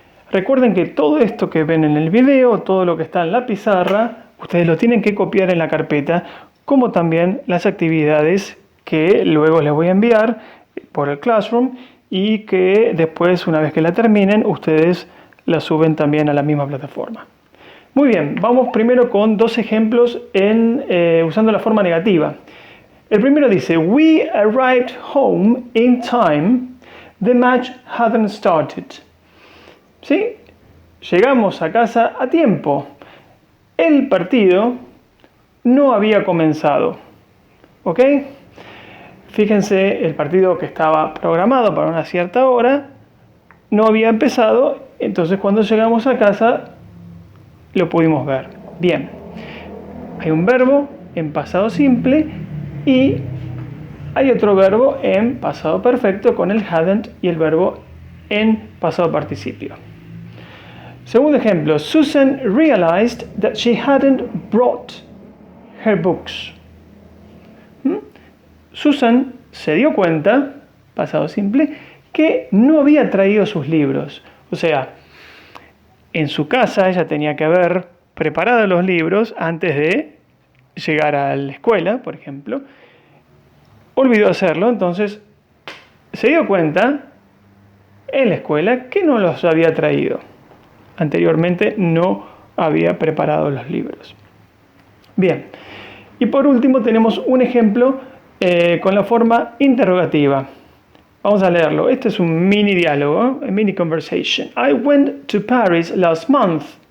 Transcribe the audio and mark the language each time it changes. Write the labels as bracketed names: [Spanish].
[Spanish] Recuerden que todo esto que ven en el video, todo lo que está en la pizarra, ustedes lo tienen que copiar en la carpeta, como también las actividades que luego les voy a enviar por el Classroom y que después, una vez que la terminen, ustedes la suben también a la misma plataforma. Muy bien, vamos primero con dos ejemplos usando la forma negativa. El primero dice, [English] we arrived home in time, the match hadn't started. [Spanish] ¿Sí? Llegamos a casa a tiempo. El partido no había comenzado. ¿Ok? Fíjense, el partido que estaba programado para una cierta hora no había empezado, entonces cuando llegamos a casa lo pudimos ver. Bien, hay un verbo en pasado simple y hay otro verbo en pasado perfecto con el hadn't y el verbo en pasado participio. Segundo ejemplo, [English] Susan realized that she hadn't brought her books. [Spanish] Susan se dio cuenta, pasado simple, que no había traído sus libros. O sea, en su casa ella tenía que haber preparado los libros antes de llegar a la escuela, por ejemplo, olvidó hacerlo, entonces se dio cuenta en la escuela que no los había traído. Anteriormente no había preparado los libros. Bien, y por último tenemos un ejemplo con la forma interrogativa. Vamos a leerlo. Este es un mini diálogo, [English] a mini conversation. I went to Paris last month.